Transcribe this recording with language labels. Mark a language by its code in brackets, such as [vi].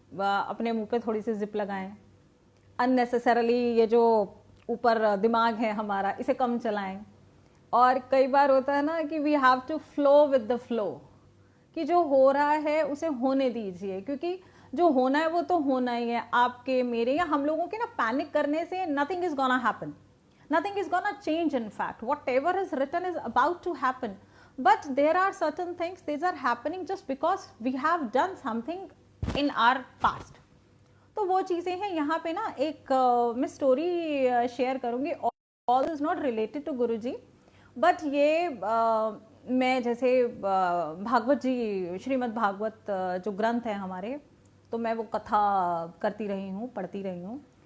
[hi] अपने मुंह पे थोड़ी सी जिप लगाएं, अननेसेसरली ये जो ऊपर दिमाग है हमारा इसे कम चलाएं। और कई बार होता है ना कि [en] we have to flow with the flow, [hi] कि जो हो रहा है उसे होने दीजिए, क्योंकि जो होना है वो तो होना ही है। आपके मेरे या हम लोगों के ना पैनिक करने से [en] Nothing is gonna happen, nothing is gonna change. In fact, whatever is written is about to happen, but there are certain things these are happening just because we have done something in our past. [hi] तो वो चीज़ें हैं। यहाँ पे ना एक मैं story share करूँगी, [en] all is not related to Guruji, but [hi] ये मैं जैसे भागवत जी, श्रीमद् भागवत जो ग्रंथ है हमारे, तो मैं वो कथा करती रही हूँ, पढ़ती रही हूँ।